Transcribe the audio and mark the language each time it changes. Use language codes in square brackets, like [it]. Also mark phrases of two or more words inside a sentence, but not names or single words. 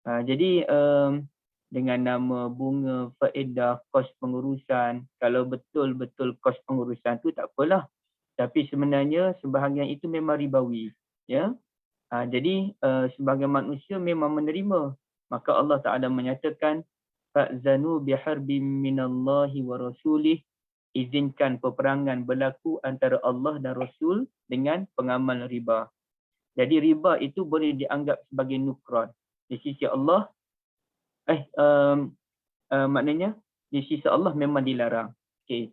[ms] Jadi dengan nama bunga, faedah, kos pengurusan. Kalau betul-betul kos pengurusan tu tak apalah. Tapi sebenarnya sebahagian itu memang ribawi. Ya. Jadi sebagai manusia memang menerima. Maka Allah Ta'ala menyatakan, [ar] فأذنوا بحرب من الله ورسوله, [ms] izinkan peperangan berlaku antara Allah dan Rasul dengan pengamal riba. Jadi riba itu boleh dianggap sebagai nukran. Di sisi Allah, maknanya di sisi Allah memang dilarang. Okay.